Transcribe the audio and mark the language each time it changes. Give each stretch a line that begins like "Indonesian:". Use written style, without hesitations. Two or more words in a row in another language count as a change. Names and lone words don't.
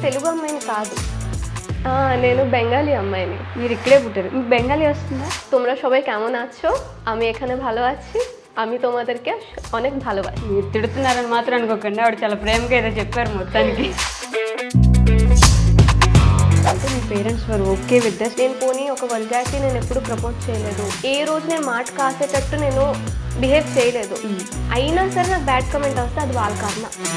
Telugu: అమ్మాయిని కాదు, నేను బెంగాলি అమ్మాయిని। మీరు ఇక్కడే పుట్టారు, మీకు బెంగాలీ వస్తుందా?
Bangla: তোমরা সবাই কেমন আছো? আমি এখানে ভালো আছি, আমি তোমাদেরকে অনেক ভালোবাসি।
Telugu: మీరు తిడుతున్నారని మాత్రం అనుకోకండి, ఆవిడ చాలా ప్రేమగా ఏదో చెప్పారు మొత్తానికి। అంటే మీ
English: parents were okay with that?
Telugu: నేను పోనీ ఒక వల్గారిటీ నేను ఎప్పుడు ప్రపోజ్ చేయలేదు, ఏ రోజు నేను మాట కాసేటట్టు నేను బిహేవ్ చేయలేదు, అయినా సరే నాకు
English: bad comment
Telugu: వస్తే అది వాళ్ళ కారణం।